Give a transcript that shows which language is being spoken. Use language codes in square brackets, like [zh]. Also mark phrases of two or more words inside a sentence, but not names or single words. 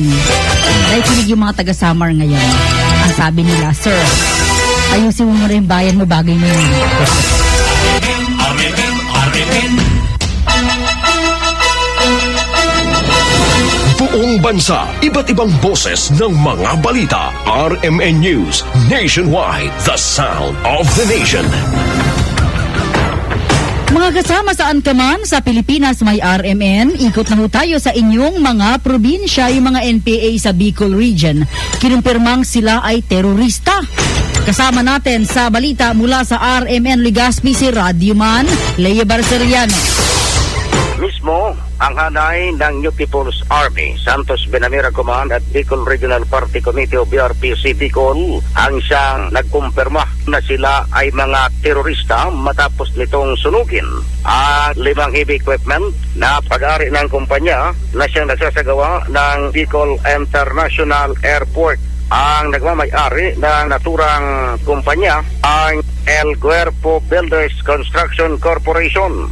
[tl] Nakikinig yung mga taga-Samar ngayon. Ang sabi nila, Sir, ayusin mo rin bayan mo, bagay na yun. Buong bansa, iba't ibang boses ng mga balita. [en] RMN News Nationwide, the sound of the nation. [tl] Mga kasama saan ka man sa Pilipinas may RMN, ikot na ho tayo sa inyong mga probinsya, yung mga NPA sa Bicol Region. Kinumpirmang sila ay terorista. Kasama natin sa balita mula sa RMN Legazpi si Radyoman Lea Barceriano. Mismo ang hanay ng New People's Army, Santos Benamira Command at Bicol Regional Party Committee o BRPC Bicol ang siyang nagkumpirma na sila ay mga terorista matapos nitong sunugin at 5 heavy equipment na pag-ari ng kumpanya na siyang nagsasagawa ng Bicol International Airport. Ang nagmamay-ari ng naturang kumpanya ang El Cuerpo Builders Construction Corporation.